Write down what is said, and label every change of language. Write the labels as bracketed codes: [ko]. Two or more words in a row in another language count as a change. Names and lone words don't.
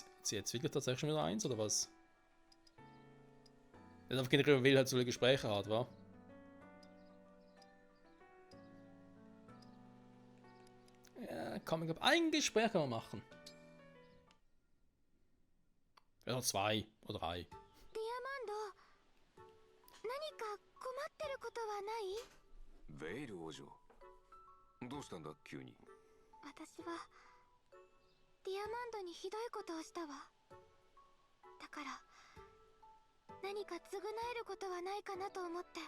[de] Jetzt wirklich tatsächlich schon wieder eins, oder was? Jetzt auf generell Wähl halt so Gespräche hat, wa? Ja, komm, ich glaube, ein Gespräch kann man machen. Oder 2 oder 3. [ja] ディアマンド、何か困ってることはない？ベイル王女、どうしたんだ急に。私はディアマンドにひどいことをしたわ。だから何か償えることはないかなと思って。